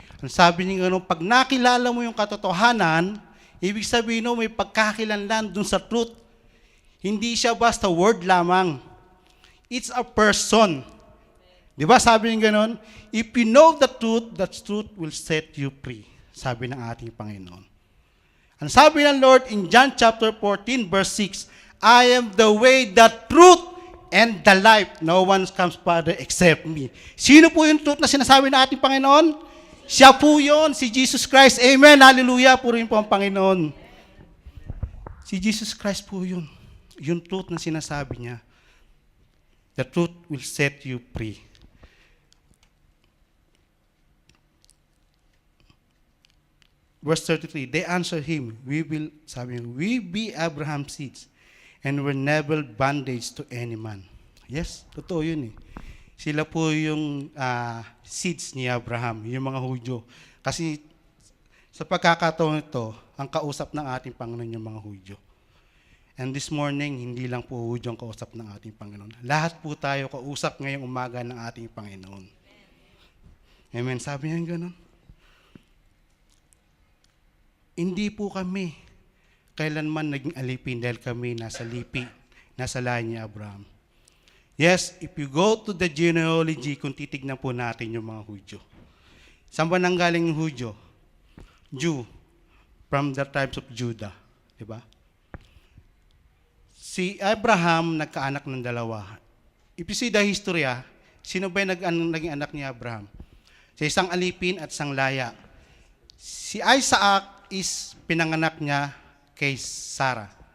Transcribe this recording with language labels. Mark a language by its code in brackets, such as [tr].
[tl] Ang sabi niya gano'n, pag nakilala mo yung katotohanan, ibig sabihin mo may pagkakilanlan dun sa truth. Hindi siya basta word lamang. [en] It's a person. [tl] Di ba sabi niya gano'n? [en] If you know the truth will set you free. [tl] Sabi ng ating Panginoon. Ang sabi ng [en] Lord in John chapter 14 verse 6, I am the way, the truth, and the life. No one comes Father except me. [tl] Sino po yung truth na sinasabi ng ating Panginoon? Siya po yun, si Jesus Christ. Amen, hallelujah, purihin po ang Panginoon. Si Jesus Christ po yun. Yung truth na sinasabi niya. [en] The truth will set you free. Verse 33, they answered him, we be Abraham's seeds, and were never bondage to any man. Yes, [tl] totoo yun eh. Sila po yung seeds ni Abraham, yung mga Hudyo. Kasi sa pagkakataon ito, ang kausap ng ating Panginoon yung mga Hudyo. [en] And this morning, [tl] hindi lang po Hudyo ang kausap ng ating Panginoon. Lahat po tayo kausap ngayong umaga ng ating Panginoon. Amen. Sabi niya gano'n. Hindi po kami kailanman naging alipin dahil kami nasa lipi, nasa lahi ni Abraham. [en] Yes, if you go to the genealogy, [tl] kung titignan po natin yung mga Hudyo. Saan ba nanggaling yung Hudyo? [en] Jew, from the tribes of Judah. [tl] Diba? Si Abraham nagkaanak ng dalawa. [en] If you see the history, [tl] sino ba yung naging anak ni Abraham? Sa isang alipin at isang laya. Si Isaac is pinanganak niya kay Sarah.